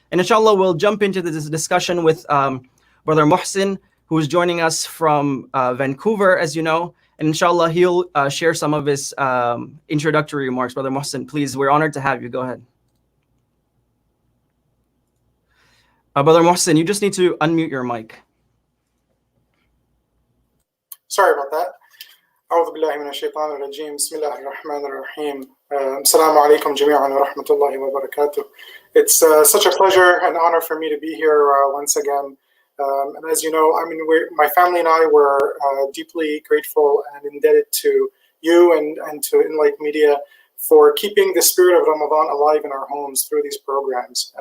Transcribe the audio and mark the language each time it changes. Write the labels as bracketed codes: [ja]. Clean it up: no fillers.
[en] And inshallah, we'll jump into this discussion with Brother Muhsin, who is joining us from Vancouver, as you know. And inshallah, he'll share some of his introductory remarks. Brother Mohsen, please, we're honored to have you. Go ahead. Brother Mohsen, you just need to unmute your mic. Sorry about that. [ar] أعوذ بالله من الشيطان الرجيم بسم الله الرحمن الرحيم السلام عليكم جميعا ورحمة الله وبركاته. [en] It's such a pleasure and honor for me to be here once again. And as you know, I mean, my family and I were deeply grateful and indebted to you and to Enlight Media for keeping the spirit of Ramadan alive in our homes through these programs.